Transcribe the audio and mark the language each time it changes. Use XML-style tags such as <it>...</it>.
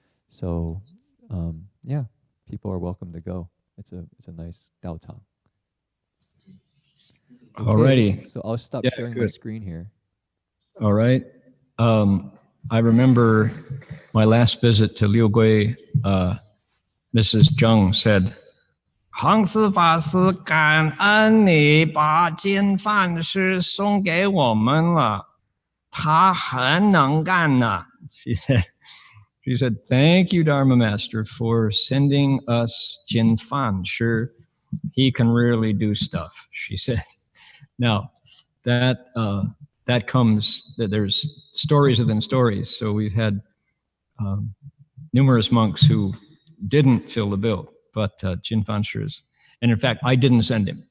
<en>So yeah, people are welcome to go. It's a nice Dao Tang. Okay, alrighty. So I'll stop sharing my screen here. All right. I remember my last visit to Liu Gui, Mrs.</en> <zh>Zheng said, 恒斯法师感恩你把金饭师送给我们了，他很能干呐。</zh> <en>She said, thank you, Dharma Master, for sending us Jin Fan. Sure, he can really do stuff, she said. Now, that comes, that there's stories within stories. So we've had numerous monks who didn't fill the bill, but Jin Fan Shi's, and in fact, I didn't send him.</en>